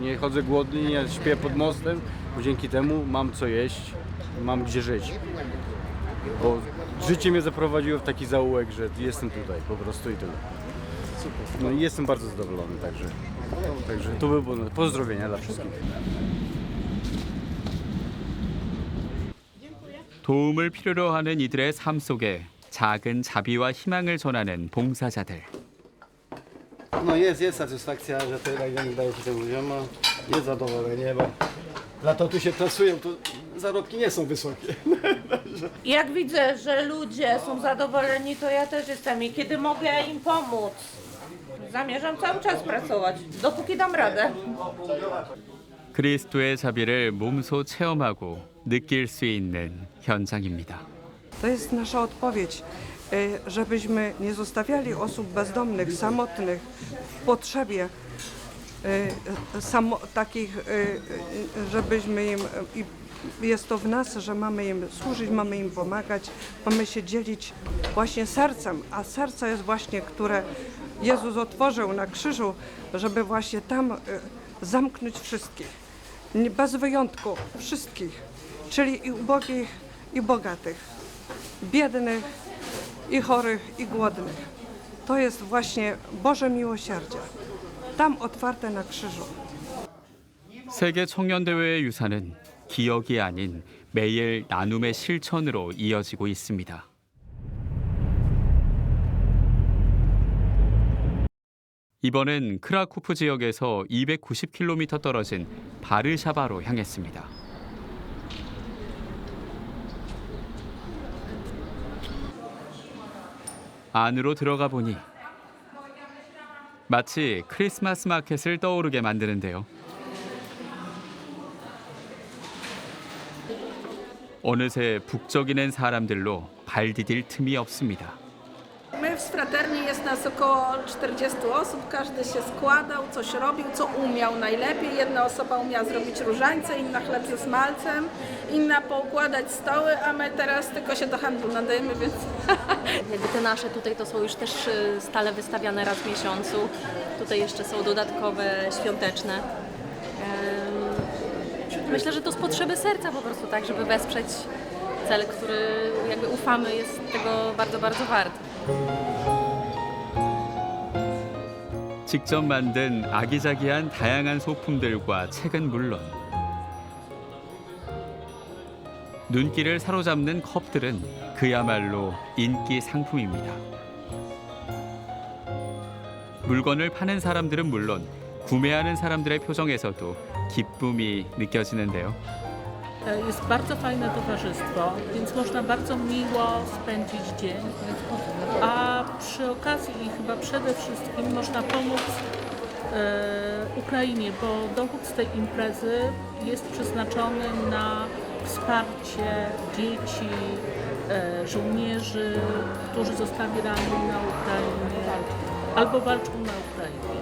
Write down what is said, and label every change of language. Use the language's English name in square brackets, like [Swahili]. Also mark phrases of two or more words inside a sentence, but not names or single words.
[Polish] Nie chodzę głodny, nie śpię pod mostem, bo dzięki temu mam co jeść, mam gdzie żyć. Bo życie mnie zaprowadziło w taki zaułek, że jestem tutaj po prostu i tyle. No i jestem bardzo zadowolony, także to by było pozdrowienia dla wszystkich. [Korean] 도움을 필요로 하는 이들의 삶 속에 작은 자비와 희망을 전하는 봉사자들. [Polish] No jest satysfakcja, że to jednak daje się tym ludziom, jest zadowolenie, bo dla to tu się pracują, to zarobki nie są wysokie. Jak widzę, że ludzie są zadowoleni, to ja też jestem i kiedy mogę im pomóc, zamierzam cały czas pracować, dopóki dam radę. [Korean] 그리스도의 자비를 몸소 체험하고 느낄 수 있는 현장입니다. [Polish] To jest nasza odpowiedź, żebyśmy nie zostawiali osób bezdomnych, samotnych, w potrzebie, żebyśmy im, jest to w nas, że mamy im służyć, mamy im pomagać, mamy się dzielić właśnie sercem, a serce jest właśnie, które Jezus otworzył na krzyżu, żeby właśnie tam zamknąć wszystkich, bez wyjątku, wszystkich, czyli i ubogich, i bogatych, biednych, i chorych, i głodnych. To jest właśnie Boże miłosierdzie, tam otwarte na krzyżu. [Korean] 세계 청년대회의 유산은 기억이 아닌 매일 나눔의 실천으로 이어지고 있습니다. 이번엔 크라쿠프 지역에서 290km 떨어진 바르샤바로 향했습니다. 안으로 들어가 보니 마치 크리스마스 마켓을 떠오르게 만드는데요. 어느새 북적이는 사람들로 발 디딜 틈이 없습니다. [Polish] My w Fraterni jest nas około 40 osób, każdy się składał, coś robił, co umiał najlepiej. Jedna osoba umiała zrobić różańce, inna chleb ze smalcem, inna poukładać stoły, a my teraz tylko się do handlu nadajemy, więc... Jakby te nasze tutaj to są już też stale wystawiane raz w miesiącu. Tutaj jeszcze są dodatkowe, świąteczne. Myślę, że to z potrzeby serca po prostu, tak, żeby wesprzeć cel, który jakby ufamy jest tego bardzo, bardzo wart. [Korean] 직접 만든 아기자기한 다양한 소품들과 책은 물론 눈길을 사로잡는 컵들은 그야말로 인기 상품입니다. 물건을 파는 사람들은 물론 구매하는 사람들의 표정에서도 기쁨이 느껴지는데요. [Polish] Jest bardzo fajne towarzystwo, więc można bardzo miło spędzić dzień, a przy okazji i chyba przede wszystkim można pomóc Ukrainie, bo dochód z tej imprezy jest przeznaczony na wsparcie dzieci, żołnierzy, którzy zostali ranni na Ukrainie albo walczą na Ukrainie.